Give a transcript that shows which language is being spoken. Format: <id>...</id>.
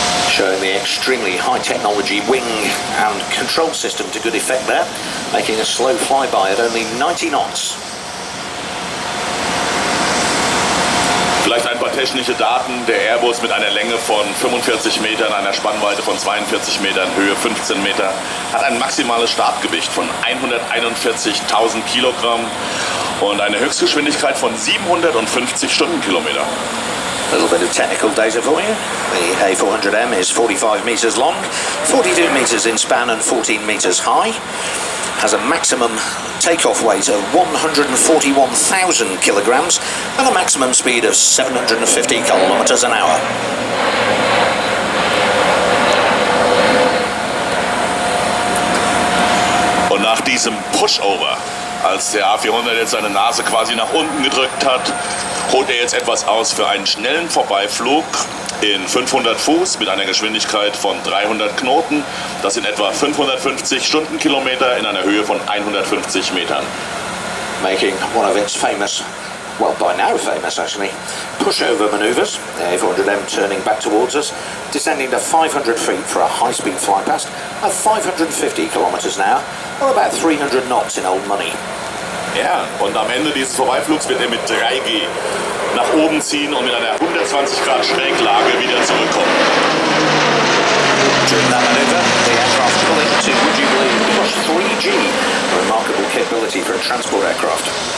<en>Showing the extremely high technology wing and control system to good effect there, making a slow flyby at only 90 knots.</en> <de>Vielleicht ein paar technische Daten. Der Airbus mit einer Länge von 45 Metern, einer Spannweite von 42 Metern, Höhe 15 Meter, hat ein maximales Startgewicht von 141.000 Kilogramm und eine Höchstgeschwindigkeit von 750 Stundenkilometer.</de> <en>A little bit of technical data for you. The A400M is 45 meters long, 42 meters in span and 14 meters high. Has a maximum takeoff weight of 141,000 kilograms and a maximum speed of 750 kilometers an hour.</en> <de>Und nach diesem Pushover, als der A400 jetzt seine Nase quasi nach unten gedrückt hat, holt er jetzt etwas aus für einen schnellen Vorbeiflug in 500 Fuß mit einer Geschwindigkeit von 300 Knoten. Das sind etwa 550 Stundenkilometer in einer Höhe von 150 Metern.</de> <en>Making one of its famous, well by now famous actually, pushover maneuvers. The A400M turning back towards us, descending to 500 feet for a high-speed fly past of 550 kilometers an hour, or about 300 knots in old money.</en> <de>Ja, und am Ende dieses Vorbeiflugs wird er mit 3G nach oben ziehen und mit einer 120 Grad Schräglage wieder zurückkommen.</de> <en>During that maneuver, the aircraft pulling to, would you believe, plus 3G. A remarkable capability for a transport aircraft.</en>